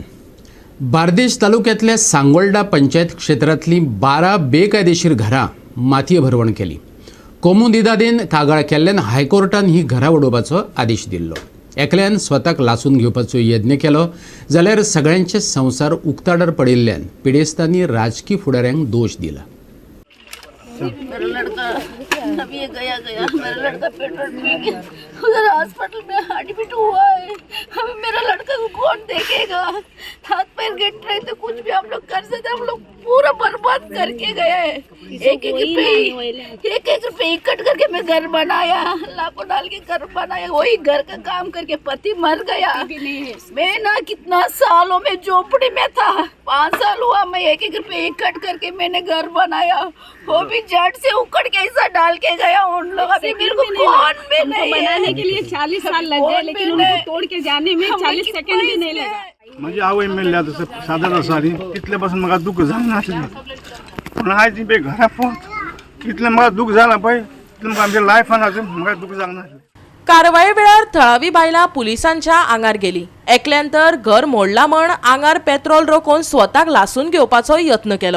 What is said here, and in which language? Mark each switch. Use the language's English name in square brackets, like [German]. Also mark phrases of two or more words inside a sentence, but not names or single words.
[Konkani] बार्देश तालुक्यांतल्या सांगोळडा पंचायत क्षेत्रांतलीं 12 बेकायदेशीर घरां मातये भरवण केली. कोमुनिदादेन कागाळ केल्ल्यान हायकोर्टान ही घरां उडोवपाचो आदेश दिल्लो. एकल्यान स्वताक लासून घेवपाचो यत्न केलो जाल्यार सगळ्यांचे संसार उक्ताडार पडिल्ल्यान पिडेस्तांनी राजकीय फुडाऱ्यांक दोश दिला. [Hindi] मेरा लड़का अभी गया मेरा लड़का पेट्रोल पी के उधर हॉस्पिटल में एडमिट हुआ है. अभी मेरा लड़का को कौन देखेगा? हाथ पैर गिर रहे थे, कुछ भी हम लोग कर सकते, हम लोग पूरा बर्बाद करके गए हैं. एक एक रुपए इकट्ठ करके मैं घर बनाया, लाखों डाल के घर बनाया. वही घर का काम करके पति मर गया. मैं ना कितना सालों में झोपड़ी में था, 5 साल हुआ. मैं एक रुपए इकट्ठ करके मैंने घर बनाया. वो भी जट से उकड़ के ऐसा डाल के गया उन लोग. अभी मेरे को कौन भी नहीं बनाने के लिए 40 साल लग गए, लेकिन उनको तोड के जाने में 40 सेकंड भी नाही लगा. [Konkani] म्हणजे आवय मेल्ल्या तसं सादर आसाली तितल्यापासून म्हाका दुख जालें नासलें. पूण आयज बे घरा पोवत इतलें म्हाका दूख जाला पळय, तितलें म्हाका आमच्या लायफान अजून म्हाका दूख जावंक नासलें. कारवाये वेळार थळावी बायलां पुलिसांच्या आंगार गेली. एकल्यान तर घर मोडला म्हण आंगार पेट्रोल रोखून स्वताक लासून घेवपाचो यत्न केलो.